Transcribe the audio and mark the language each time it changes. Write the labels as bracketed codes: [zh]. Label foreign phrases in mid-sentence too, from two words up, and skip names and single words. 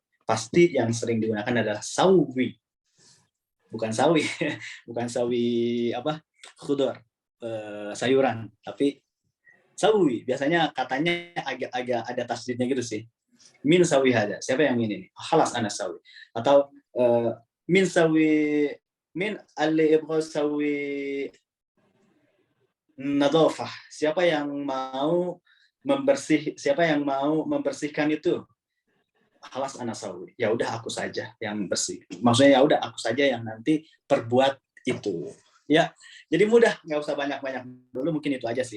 [id] Pasti yang sering digunakan adalah sawi. Bukan sawi. Bukan sawi apa? Khudor. Sayuran. Tapi sawi. Biasanya katanya agak ada tasdidnya gitu sih. [ar] Min sawi hada. [id] Siapa yang ini? [ar] Halas ana sawi. Atau min sawi, min alli ibgha sawi nadhafah. [id] Siapa yang mau membersihkan itu? [ar] Halas ana sawi. [id] Ya udah aku saja yang bersih. Maksudnya ya udah aku saja yang nanti perbuat itu. Ya, jadi mudah, nggak usah banyak-banyak dulu, mungkin itu aja sih.